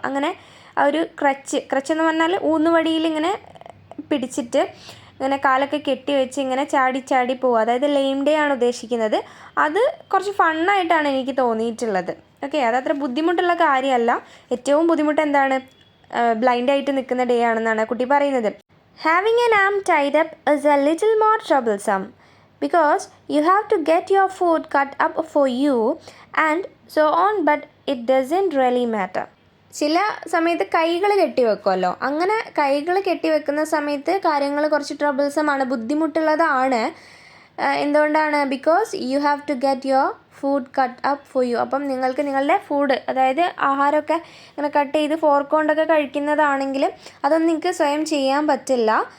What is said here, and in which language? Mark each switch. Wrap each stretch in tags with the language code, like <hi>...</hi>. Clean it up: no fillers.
<ml>അങ്ങനെ ആ ഒരു ക്രച്ച് എന്ന് പറഞ്ഞാൽ ഊന്നുവടിയിൽ ഇങ്ങനെ പിടിച്ചിട്ട് ഇങ്ങനെ കാലൊക്കെ കെട്ടി വെച്ച് ഇങ്ങനെ ചാടി ചാടി പോവുക. അതായത് ലെയിം ഡേ ആണ് ഉദ്ദേശിക്കുന്നത്. അത് കുറച്ച് ഫണ്ണായിട്ടാണ് എനിക്ക് തോന്നിയിട്ടുള്ളത്. ഓക്കെ, അതത്ര ബുദ്ധിമുട്ടുള്ള കാര്യമല്ല. ഏറ്റവും ബുദ്ധിമുട്ട് എന്താണ്, ബ്ലൈൻഡായിട്ട് നിൽക്കുന്ന ഡേ ആണെന്നാണ് കുട്ടി പറയുന്നത്.</ml> <en>Having an arm tied up is a little more troublesome because you have to get your food cut up for you and so on, but it doesn't really matter.</en> <ml>ചില സമയത്ത് കൈകൾ കെട്ടി വെക്കുമല്ലോ, അങ്ങനെ കൈകൾ കെട്ടി വെക്കുന്ന സമയത്ത് കാര്യങ്ങൾ കുറച്ച് ട്രബിൾസമാണ്, ബുദ്ധിമുട്ടുള്ളതാണ്. എന്തുകൊണ്ടാണ്,</ml> <en>Because you have to get your food cut up for you.</en> <ml>അപ്പം നിങ്ങൾക്ക് നിങ്ങളുടെ ഫുഡ്, അതായത് ആഹാരമൊക്കെ ഇങ്ങനെ കട്ട് ചെയ്ത് ഫോർക്ക് കൊണ്ടൊക്കെ കഴിക്കുന്നതാണെങ്കിൽ അതൊന്നും നിങ്ങൾക്ക് സ്വയം ചെയ്യാൻ പറ്റില്ല.</ml>